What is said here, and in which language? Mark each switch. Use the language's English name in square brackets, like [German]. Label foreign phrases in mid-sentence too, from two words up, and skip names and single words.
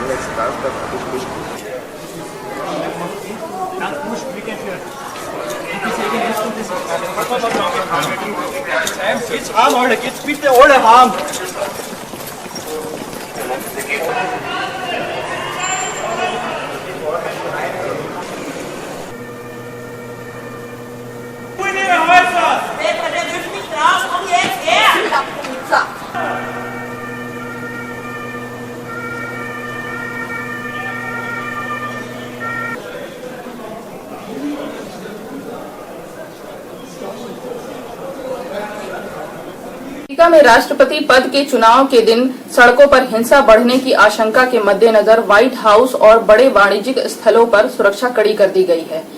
[Bavarian] Geht's heim, alle, geht's bitte alle heim! Petra, der dürft nicht raus, komm jetzt her! [Hindi] अमेरिका में राष्ट्रपति पद के चुनाव के दिन सड़कों पर हिंसा बढ़ने की आशंका के मद्देनजर व्हाइट हाउस और बड़े वाणिज्यिक स्थलों पर सुरक्षा कड़ी कर दी गई है।